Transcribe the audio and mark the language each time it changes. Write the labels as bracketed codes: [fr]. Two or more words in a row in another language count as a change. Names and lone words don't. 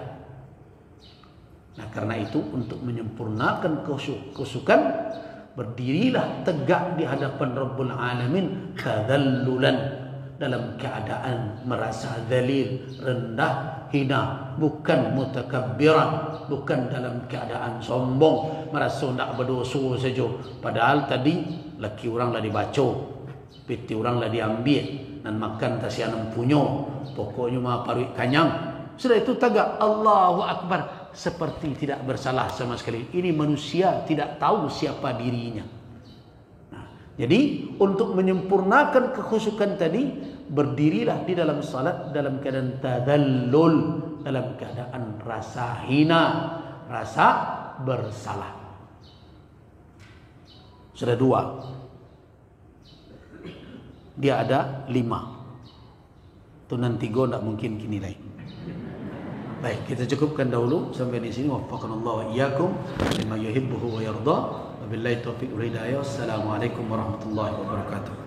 [id] Nah, karena itu untuk menyempurnakan khusyukan, berdirilah tegak di hadapan [ar] رب العالمين [id] tadhallulan, dalam keadaan merasa dzalil, rendah, hina, bukan mutakabbiran, bukan dalam keadaan sombong, merasa nak berdosa saja. [min] Padahal tadi laki orang lah dibaca, piti orang lah diambil, dan makan tasianam punyo, pokoknya mah paruik kanyang. Sudah itu tagak [ar] الله أكبر, [id] seperti tidak bersalah sama sekali. Ini manusia tidak tahu siapa dirinya. Jadi untuk menyempurnakan kekhusyukan tadi, berdirilah di dalam salat dalam keadaan tadallul, dalam keadaan rasa hina, rasa bersalah. Sudah 2. Dia ada 5. Itu nanti go tidak mungkin kini lain. Baik, kita cukupkan dahulu sampai di sini. [ar] وفقنا الله وإياكم لما يحبه ويرضى. وبالله التوفيق والهداية. والسلام عليكم ورحمة الله وبركاته.